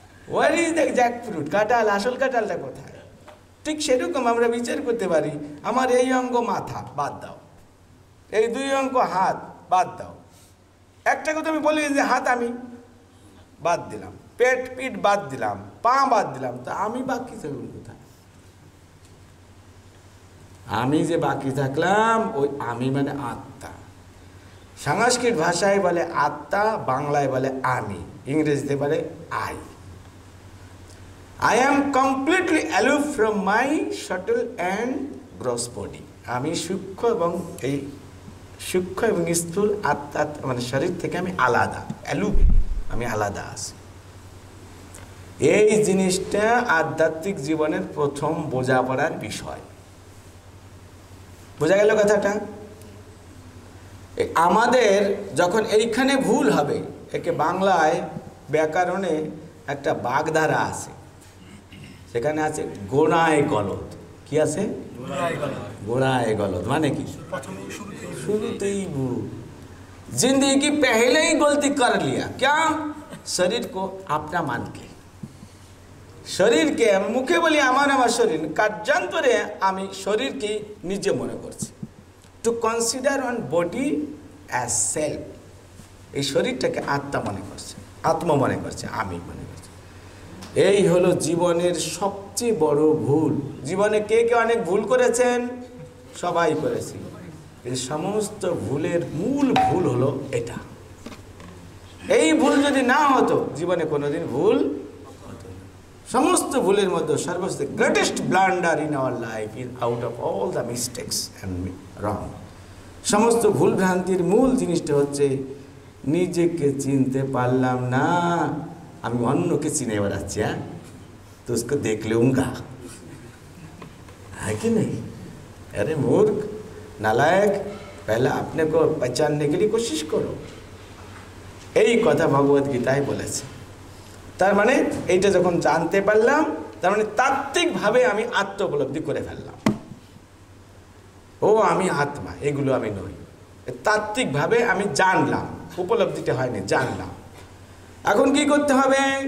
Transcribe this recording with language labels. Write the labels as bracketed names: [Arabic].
[English] What is the jackfruit? [Bangla] কাঁঠাল, আসল কাঁঠালটা কোথায়? ঠিক সেরকম আমরা বিচার করতে পারি, আমার এই অঙ্গ মাথা বাদ দাও, এই 2 অঙ্গ হাত বাদ দাও, একটা কথা আমি বলি যে হাত আমি বাদ দিলাম, পেট পিঠ বাদ দিলাম, পা বাদ দিলাম, তা আমি বাকি থাকলাম কোথায়? আমি যে বাকি থাকলাম, ওই আমি মানে আত্মা। সংস্কৃত ভাষায় বলে আত্মা, বাংলায় বলে আমি, ইংরেজিতে বলে I. [English] I am completely aloof from my subtle and gross body. [Bangla] আমি সূক্ষ্ম এবং এই সূক্ষ্ম এবং স্থূল আত্মা মানে শরীর থেকে আমি আলাদা, aloof, আমি আলাদা আছি। এই জিনিসটা আধ্যাত্মিক জীবনের প্রথম বোঝাপড়ার বিষয়। বোঝা গেল কথাটা? আমাদের যখন এইখানে ভুল হবে, একে বাংলায় ব্যাকরণে একটা বাগধারা আছে, সেখানে আছে গোড়ায় গলদ। কি আছে? গোড়ায় গলদ মানে কি? শুরুতেই ভুল। [Hindi] जिंदगी की पहले ही गलती कर लिया, क्या? शरीर को अपना मान के, [Bangla] শরীরকে আমি মুখে বলি আমার আমার শরীর, কার্যান্তরে আমি শরীরকে নিজে মনে করছি। [English] to consider one body as self, [Bangla] এই শরীরটাকে আত্মা মনে করছে, আত্মা মনে করছে, আমি মনে করছি। এই হলো জীবনের সবচেয়ে বড় ভুল। জীবনে কে কে অনেক ভুল করেছেন? সবাই করেছি। এই সমস্ত ভুলের মূল ভুল হলো এটা। এই ভুল যদি না হতো, জীবনে কোনোদিন ভুল হতো না। সমস্ত ভুলের মধ্যে সর্বস্ত [English] Greatest blunder in our life is out of all the mistakes and wrong. [Bangla] সমস্ত ভুল ভ্রান্তির মূল জিনিসটা হচ্ছে নিজেকে চিনতে পারলাম না, আমি অন্যকে চিনে বেড়াচ্ছি। হ্যাঁ, তো [Hindi] उसको देख लूंगा, है कि नहीं? अरे मूर्ख, नालायक, पहले अपने को पहचानने के लिए कोशिश करो। [Bangla] এই কথা ভগবত গীতায় বলেছে। তার মানে এইটা যখন জানতে পারলাম, তার মানে তাত্ত্বিকভাবে আমি আত্ম উপলব্ধি করে ফেললাম। ও আমি আত্মা, এগুলো আমি নই। তাত্ত্বিকভাবে আমি জানলাম, উপলব্ধিটা হয়নি, জানলাম। এখন কি করতে হবে?